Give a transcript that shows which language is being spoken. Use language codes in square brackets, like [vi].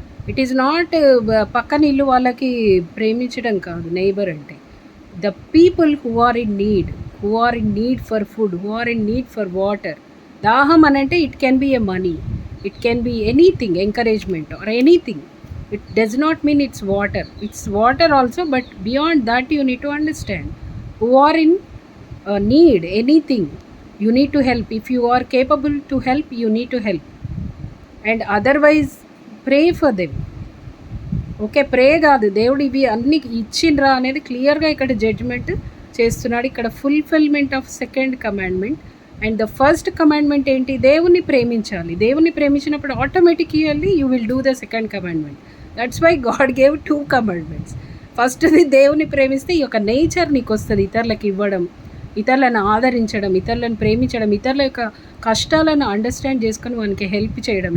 [en] it is not [te] పక్కన ఇల్లు వాళ్ళకి ప్రేమించడం కాదు నైబర్ అంటే. [en] The people who are in need for food, who are in need for water. [te] దాహం అని అంటే [en] It can be a money, it can be anything, encouragement or anything. It does not mean it's water also, but beyond that you need to understand who are in need, anything you need to help. If you are capable to help, you need to help, and otherwise pray for them. [te] Okay, ప్రే కాదు, దేవుడు ఇవి అన్ని ఇచ్చిండ్రా అనేది క్లియర్గా ఇక్కడ judgement చేస్తున్నాడు. [en] ఇక్కడ fulfilment of second commandment. And the first commandment ఏంటి? [te] దేవుని ప్రేమించాలి. దేవుని ప్రేమించినప్పుడు [en] Automatically you will do the second commandment. That's why God gave 2 commandments. [te] ఫస్ట్ది దేవుని ప్రేమిస్తే ఈ యొక్క నేచర్ నీకు వస్తుంది, ఇతరులకు ఇవ్వడం, ఇతరులను ఆదరించడం, ఇతరులను ప్రేమించడం, ఇతరుల యొక్క కష్టాలను అండర్స్టాండ్ చేసుకొని వానికి హెల్ప్ చేయడం.